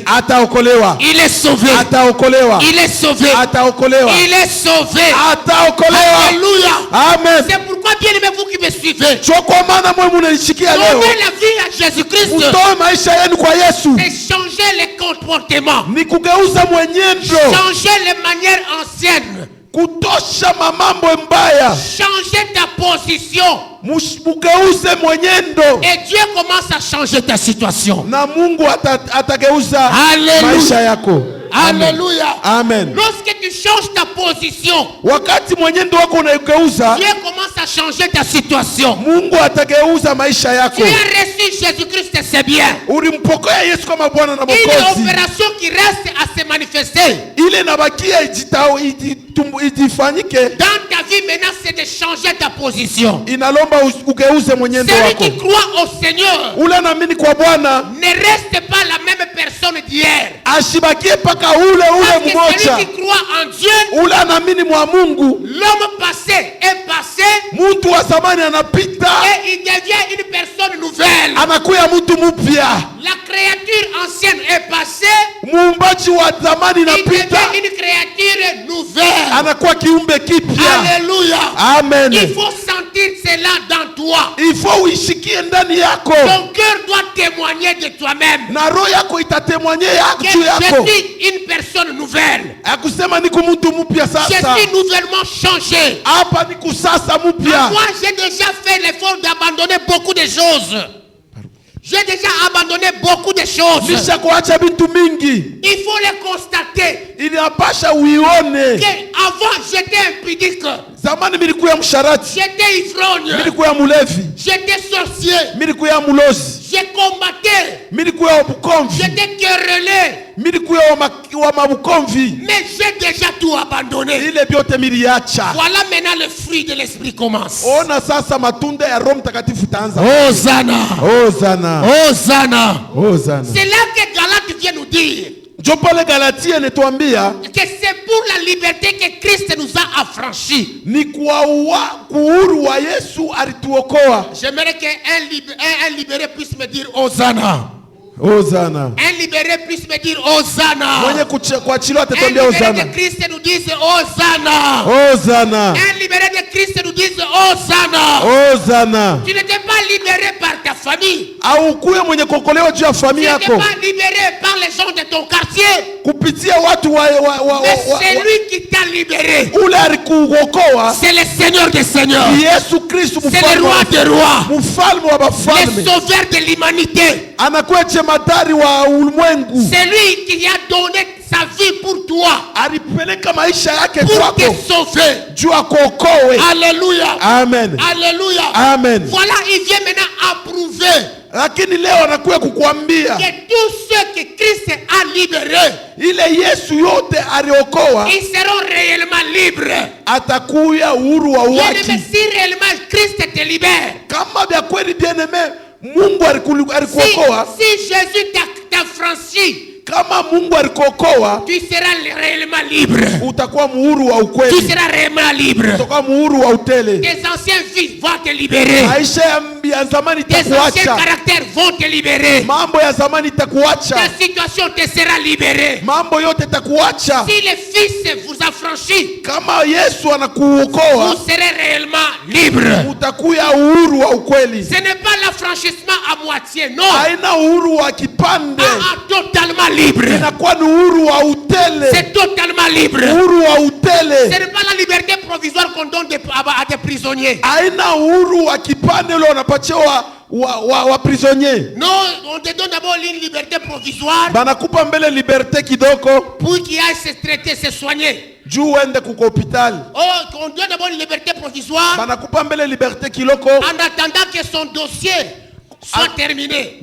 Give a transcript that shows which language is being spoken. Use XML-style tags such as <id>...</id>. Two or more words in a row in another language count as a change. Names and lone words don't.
<sw>ataokolewa,</sw> <fr>Il est sauvé.</fr> <sw>ataokolewa,</sw> <fr>Il est sauvé.</fr> <sw>ataokolewa,</sw> <fr>Il est sauvé.</fr> <sw>ataokolewa.</sw> <fr>Alléluia. Amen. C'est pourquoi, bien aimé, vous qui me suivez,</fr> <sw>Cho kwa maana mwe munanishikia leo,</sw> <fr>donnez la vie à Jésus-Christ.</fr> <sw>mutoe maisha yenu kwa Yesu,</sw> <fr>C'est changer les comportements,</fr> <sw>ni kugeuza mwenendo,</sw> <fr>changer les manières anciennes,</fr> <sw>kutosha mamambo mbaya,</sw> <fr>changer ta position.</fr> <sw>mugeuze mwenendo,</sw> <fr>Et Dieu commence à changer ta situation.</fr> <sw>na Mungu atageuza Alléluia. maisha yako. Alléluia. Amen.</sw> <fr>Lorsque tu changes ta position,</fr> <sw>Wakati mwenendo wako unaigeuza,</sw> <fr>Dieu commence à changer ta situation.</fr> <sw>Mungu atageuza maisha yako.</sw> <fr>Tu as reçu Jésus-Christ, c'est bien.</fr> <sw>Ulimpokea Yesu kama Bwana na</sw> <fr>Une</fr> <sw>Mwokozi,</sw> <fr>opération qui reste à se manifester.</fr> <sw>ile inabakia ijifanyike.</sw> <fr>Dans ta vie maintenant, c'est de changer ta position.</fr> <sw>Inalomba ugeuze mwenendo</sw> <fr>Celui</fr> <sw>wako.</sw> <fr>qui croit au Seigneur</fr> <sw>Ule anaamini kwa Bwana</sw> <fr>ne reste pas la même personne d'hier.</fr> <sw>ashibakie paka ule</sw> <fr>Parce que</fr> <sw>mmoja.</sw> <fr>celui qui croit en Dieu,</fr> <sw>Ule anaamini mwa Mungu,</sw> <fr>l'homme passé est passé</fr> <sw>mtu wa zamani anapita,</sw> <fr>et il devient une personne nouvelle.</fr> <sw>anakuya mtu mpya.</sw> <fr>La créature ancienne est passée,</fr> <sw>Muumbaji wa zamani</sw> <fr>il devient</fr> <sw>anapita,</sw> <fr>une créature nouvelle.</fr> <sw>anakuwa kiumbe kipya. Alléluia. Amen.</sw> <fr>Il faut sentir cela dans toi. Il faut</fr> <sw>uishikie ndani yako,</sw> <fr>Ton cœur doit témoigner de toi-même</fr> <sw>na roho yako itatemwanye</sw> <fr>que</fr> <sw>juu yako,</sw> <fr>je suis une personne nouvelle.</fr> <sw>akusema niko mtu mpya</sw> <fr>Je</fr> <sw>sasa.</sw> <fr>suis nouvellement changé.</fr> <sw>Hapa ni kusasa mpya.</sw> <fr>Moi, j'ai déjà fait l'effort d'abandonner beaucoup de choses. J'ai déjà abandonné beaucoup de choses.</fr> <sw>Nisha kuacha vitu mingi,</sw> <fr>Il faut les constater.</fr> <sw>inapasha uione.</sw> <fr>Avant, j'étais impudique.</fr> <sw>Zamani milikuya msharati,</sw> <fr>J'étais ivrogne.</fr> <sw>milikuya mulevi,</sw> <fr>J'étais sorcier.</fr> <sw>milikuya mulozi,</sw> <fr>J'ai combatté.</fr> <sw>milikuya wa bukomvi,</sw> <fr>J'étais querellé.</fr> <sw>milikuya wa mabukomvi.</sw> <fr>Mais j'ai déjà tout abandonné.</fr> <sw>Ile vyote miliacha.</sw> <fr>Voilà maintenant le fruit de l'esprit commence.</fr> <sw>Ona sasa matunda ya Roho Mtakatifu itaanza. Hosanna. Hosana. Hosanna. Hosana.</sw> <fr>C'est là que Galate vient nous dire</fr> <sw>Njo pale Galatia inatuambia</sw> <fr>que c'est pour la liberté que Christ nous a affranchis.</fr> <sw>ni kwa uhuru wa Yesu alituokoa.</sw> <fr>J'aimerais qu'un libéré puisse me dire Hosanna.</fr> <sw>Hosana.</sw> <fr>Un libéré puisse me dire Hosanna.</fr> <sw>Mwenye kuachiliwa</sw> <fr>Un</fr> <sw>atatuambia</sw> <fr>libéré</fr> <sw>Hosana.</sw> <fr>de Christ nous dise Hosanna.</fr> <sw>Hosana.</sw> <fr>Un libéré de Christ nous dise Hosanna.</fr> <sw>Hosana.</sw> <fr>Tu n'étais pas libéré par ta famille.</fr> <sw>Aukuye mwenye kuokolewa juu ya</sw> <fr>Tu</fr> <sw>familia</sw> <fr>n'étais</fr> <sw>yako</sw> <fr>pas libéré par les gens de ton quartier.</fr> <sw>kupitia watu</sw> <fr>Mais c'est lui qui t'a libéré.</fr> <sw>ule alikuokoa.</sw> <fr>C'est le Seigneur des Seigneurs.</fr> <sw>Yesu Kristo</sw> <fr>C'est le roi des rois.</fr> <sw>mfalme wa</sw> <fr>Le</fr> <sw>bafalme,</sw> <fr>sauveur de l'humanité.</fr> <sw>anakuwa jemadari wa ulimwengu.</sw> <fr>C'est lui qui a donné sa vie pour toi.</fr> <sw>Alipeleka maisha yake</sw> <fr>Pour te</fr> <sw>kwako</sw> <fr>sauver.</fr> <sw>juu akuokoe. Alléluia. Amen. Alléluia. Amen.</sw> <fr>Voilà, il vient maintenant approuver</fr> <sw>Lakini leo anakuja kukuambia</sw> <fr>que tous ceux que Christ a libérés,</fr> <sw>ile Yesu yote aliokoa</sw> <fr>ils seront réellement libres.</fr> <sw>atakuya uhuru wa</sw> <fr>Bien</fr> <sw>uhaki.</sw> <fr>aimé, si réellement Christ te libère,</fr> <sw>Kama vya kweli bien-aime Mungu alikuokoa,</sw> <fr>si Jésus t'a franchi,</fr> <sw>kama Mungu alikuokoa,</sw> <fr>tu seras réellement libre.</fr> <sw>utakuwa muhuru wa</sw> <fr>Tu</fr> <sw>ukweli,</sw> <fr>seras réellement libre.</fr> <sw>utakuwa muhuru wa utele.</sw> <fr>Tes anciens vices vont te libérer.</fr> <sw>Maisha ya zamani</sw> <fr>Tes anciens</fr> <sw>itakuacha,</sw> <fr>caractères vont te libérer.</fr> <sw>mambo ya zamani itakuacha,</sw> <fr>Ta situation te sera libérée.</fr> <sw>mambo yote itakuacha.</sw> <fr>Si le Fils vous a franchi,</fr> <sw>Kama Yesu</sw> <fr>vous</fr> <sw>anakuokoa,</sw> <fr>serez réellement libre.</fr> <sw>utakuya uhuru wa ukweli.</sw> <fr>Ce n'est pas l'affranchissement à moitié, non.</fr> <sw>Haina uhuru wa kipande,</sw> <fr>Totalement libre.</fr> <sw>inakuwa ni uhuru wa utele,</sw> <fr>C'est totalement libre.</fr> <sw>uhuru wa</sw> <fr>Ce</fr> <sw>utele.</sw> <fr>n'est pas la liberté provisoire qu'on donne à des prisonniers.</fr> <sw>Haina uhuru wa kipande ule unapatiwa wa prisonnier.</sw> <fr>Non, on te donne d'abord une liberté provisoire</fr> <sw>Banakupa mbele liberte kidogo</sw> <fr>pour qu'il aille se traiter, se soigner.</fr> <sw>juu uende kuko hospitali.</sw> <fr>Oh, on donne d'abord une liberté provisoire</fr> <sw>Banakupa mbele liberte kiloko</sw> <fr>en attendant que son dossier soit terminée.</fr>